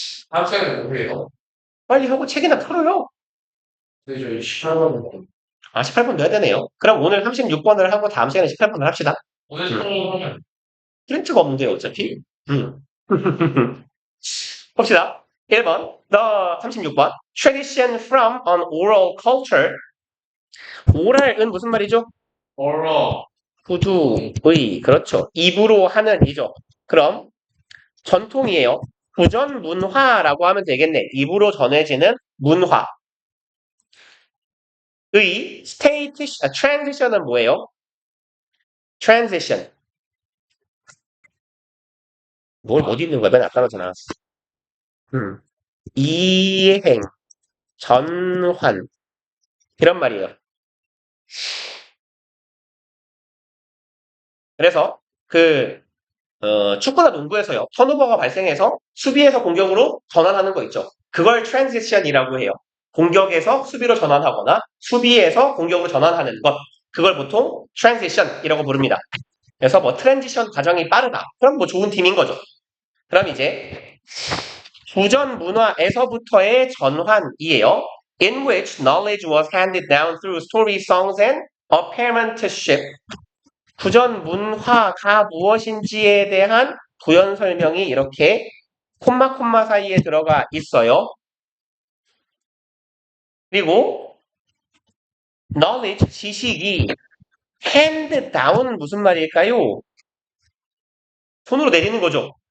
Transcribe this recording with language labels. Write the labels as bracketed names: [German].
[Korean] 다음 시간에 뭐예요? 빨리 하고 책이나 풀어요. 근데 저희 18번 아, 18분 넣어야 되네요. 그럼 오늘 36번을 하고 다음 시간에 18번을 합시다. 오늘 18번 하면 프린트가 없는데요, 어차피. 봅시다. 1번, 36번. [English] Tradition from an oral culture. [Korean] oral은 무슨 말이죠? 얼어 후두의, 그렇죠. 입으로 하는 이죠. 그럼 전통이에요. 구전 문화라고 하면 되겠네. 입으로 전해지는 문화. 의 transition은 뭐예요? transition. 뭘 어디 있는 거야? 맨 아까 나잖아. 이행, 전환. 이런 말이에요. 그래서 축구나 농구에서요. 턴오버가 발생해서 수비에서 공격으로 전환하는 거 있죠. 그걸 트랜지션이라고 해요. 공격에서 수비로 전환하거나 수비에서 공격으로 전환하는 것. 그걸 보통 트랜지션이라고 부릅니다. 그래서 뭐 트랜지션 과정이 빠르다. 그럼 뭐 좋은 팀인 거죠. 그럼 이제 구전 문화에서부터의 전환이에요. [English] In which knowledge was handed down through story songs and apprenticeship. [Korean] 구전 문화가 무엇인지에 대한 부연 설명이 이렇게 콤마 사이에 들어가 있어요. 그리고 knowledge, 지식이 hand down은 무슨 말일까요? 손으로 내리는 거죠.